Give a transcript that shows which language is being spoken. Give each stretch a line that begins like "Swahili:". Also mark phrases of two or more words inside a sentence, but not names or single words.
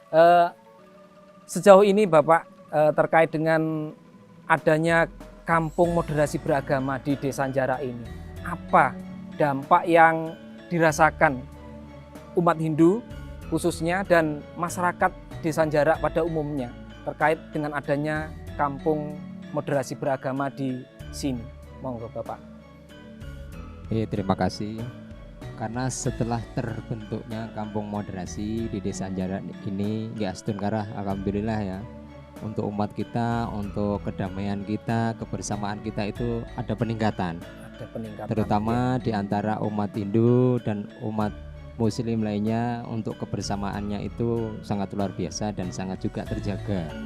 Indonesian: Sejauh ini Bapak terkait dengan adanya kampung moderasi beragama di Desa Sanjara ini, apa dampak yang dirasakan umat Hindu khususnya dan masyarakat Desa Sanjara pada umumnya terkait dengan adanya kampung moderasi beragama di sini? Monggo Bapak. Terima kasih. Karena setelah terbentuknya kampung moderasi di Desa Sanjara ini,
Balinese: nggih astun karah,
Indonesian: alhamdulillah ya, untuk umat kita, untuk kedamaian kita, kebersamaan kita itu ada peningkatan. Ada peningkatan. Terutama di antara umat Hindu dan umat Muslim lainnya, untuk kebersamaannya itu sangat luar biasa dan sangat juga terjaga.